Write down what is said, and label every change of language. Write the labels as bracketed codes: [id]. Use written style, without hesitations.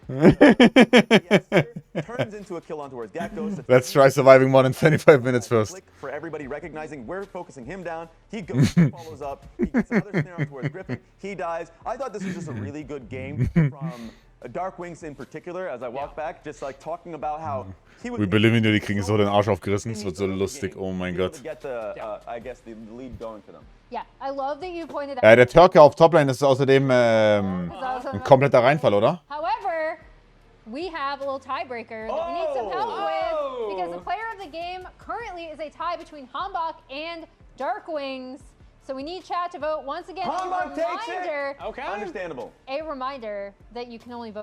[en] Yes, turns into a kill on towards Gakdos. Let's try surviving more than 25 minutes first. For everybody recognizing we're focusing him down. He goes, follows up. He gets another snare on towards Griffin. He dies. I thought this was just a really good game from Darkwings in particular, as I walk back, just like talking about how he would. We believe in you, [de] die kriegen so den Arsch aufgerissen. Es wird so lustig, oh mein Gott. [en] Get the, I guess, the lead going for them. Yeah, I love that you pointed out. [de] Ja, der Türke auf Toplane ist außerdem ein kompletter Reinfall, oder? [en] However, we have a little tiebreaker that we need some help with, because the player of the game currently is a tie between Hambach and Darkwings. So we need chat to vote. Once again, Hambach takes it. Okay. Understandable. A reminder that you can only vote.